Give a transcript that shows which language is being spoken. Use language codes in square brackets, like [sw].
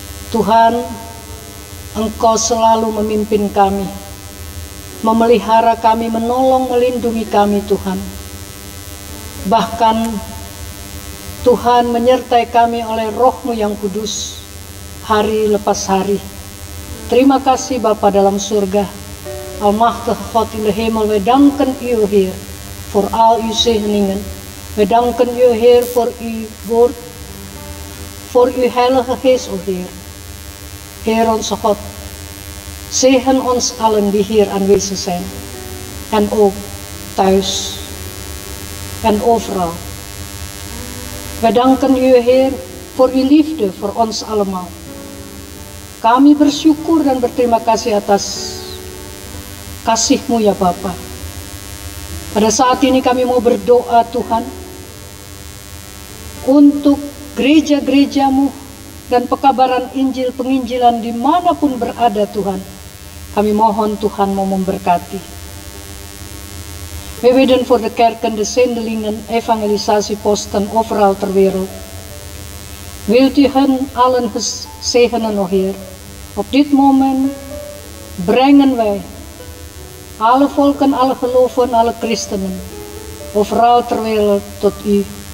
[id] Tuhan, Engkau selalu memimpin kami, memelihara kami, menolong, melindungi kami Tuhan. Bahkan Tuhan menyertai kami oleh Roh-Mu yang kudus, hari lepas hari. Terima kasih Bapa dalam surga. [nl] Almachtige God in de hemel, wij danken u Heer voor al uw zegeningen. We danken u Heer voor uw woord, voor uw heilige geest, o Heer. Heer onze God, zegen ons allen die hier aanwezig zijn. En ook thuis en overal. We danken u Heer voor uw liefde voor ons allemaal. [id] Kami bersyukur dan berterima kasih atas kasih-Mu ya Bapa. Pada saat ini kami mau berdoa Tuhan untuk gereja-gereja-Mu dan pekabaran Injil, penginjilan dimanapun berada Tuhan. Kami mohon Tuhan mau memberkati. [nl] We bidden voor de kerken, de zendelingen, evangelisatieposten overal ter wereld. Wilt u hen allen zegenen, o Heer. Op dit moment brengen wij alle volken, alle geloven, alle christenen, overal ter wereld tot u.